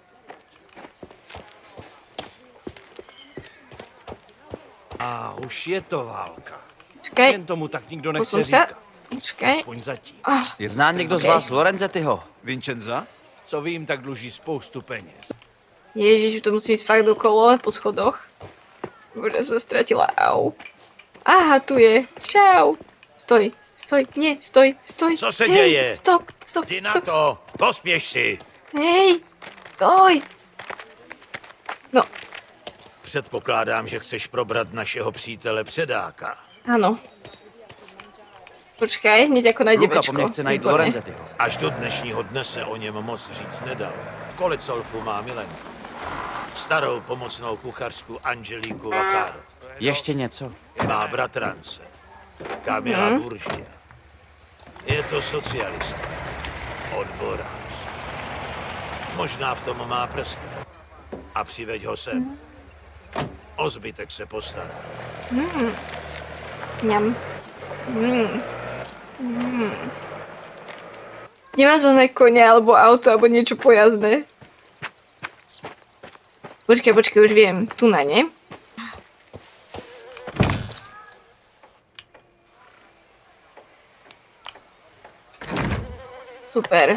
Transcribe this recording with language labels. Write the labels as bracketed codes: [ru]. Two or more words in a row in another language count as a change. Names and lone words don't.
[cs] A už je to válka. Počkej. Jen tomu tak nikdo nechce Posun se. říkat. Počkej. Aspoň zatím. Zná někdo z vás Lorenzettiho? Vincenza? Co vím, tak dluží spoustu peněz. Ježiš, [sk] to musím ísť fakt dokolo po schodoch. Bože, som ztratila. Au. Aha, tu je. Čau. Stoj, stoj, nie, stoj, stoj. [cs] Co se [sk] Hej, [cs] děje? [sk] Stop, stop, [cs] Jdi na [sk] stop. [cs] to, pospěš si. [sk] Hej, stoj. No, [cs] Předpokládám, že chceš probrat našeho přítele Předáka. [sk] áno. Počkaj, hneď ako nájde [cs] Luka [sk] večko. [cs] po mně chce najít Výborně. Lorenzettiho. Až do dnešního dne se o něm moc říct nedal. V Kolecolfu má milenku. Starou pomocnou kuchařku Angelíku Vaccaro. Ještě něco? Má bratrance. Kamila Buržia. Je to socialista. Odborář. Možná v tom má prsty. A přiveď ho sem. O zbytek se postará. Ňam. [sk] Nemá zóne konia, alebo auto, alebo niečo pojazdné. Počkaj, už viem. Tu na ne. Super.